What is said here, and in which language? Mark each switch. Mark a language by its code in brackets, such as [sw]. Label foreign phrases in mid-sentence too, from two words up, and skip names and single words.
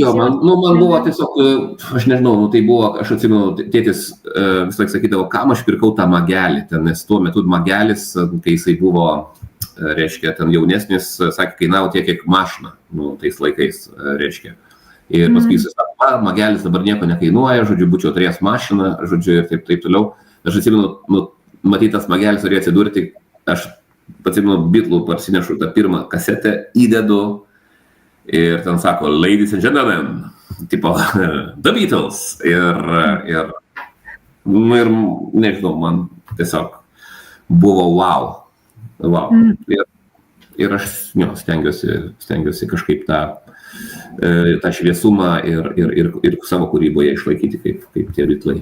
[lt] Jo, man buvo tiesiog, aš nežinau, tai buvo, aš atsimenu, tėtis vis laik sakydavo, kam aš pirkau tą magelį, nes tuo metu magelis, kai jisai buvo, reiškia, ten jaunesnis, sakė, kainavo tiek, kiek mašina, tais laikais, reiškia. Ir paskui jisai sako, magelis dabar nieko nekainuoja, žodžiu, būčiau turėjęs mašiną, žodžiu, ir taip toliau. Aš atsimenu, matytas magelis turėjo atsidurti, aš atsimenu, Beatlų parsinešu tą pirmą kasetę, įdedu ir ten sako, [en] ladies and gentlemen, tipo, The Beatles. [lt] Ir nežinau, man tiesiog buvo wow. Ir aš stengiuosi kažkaip tą šviesumą ir savo kūryboje išlaikyti kaip tie Beatlai.